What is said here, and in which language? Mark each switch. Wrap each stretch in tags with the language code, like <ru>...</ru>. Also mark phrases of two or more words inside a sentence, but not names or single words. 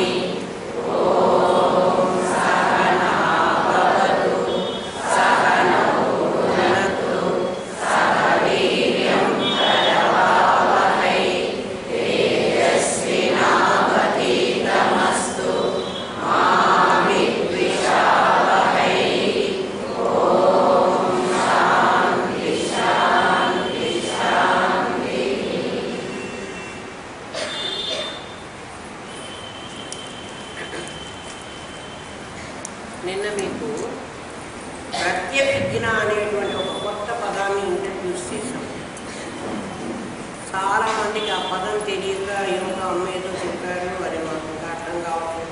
<sa>ॐ सहना भवतु सहनौ भुनक्तु सह वीर्यं करवावहै तेजस्विनावधीतमस्तु मा विद्विषावहै। ॐ शान्ति शान्ति शान्ति।</sa> <te>నిన్న మీకు ప్రత్యభిజ్ఞ అనేటువంటి ఒక కొత్త పదాన్ని ఇంట్రడ్యూస్ చేశాం. చాలామందికి ఆ పదం తెలియక యోగా అమ్మేదో చెప్పారు, అది మాకు ఇంకా అర్థం కావట్లేదు.</te>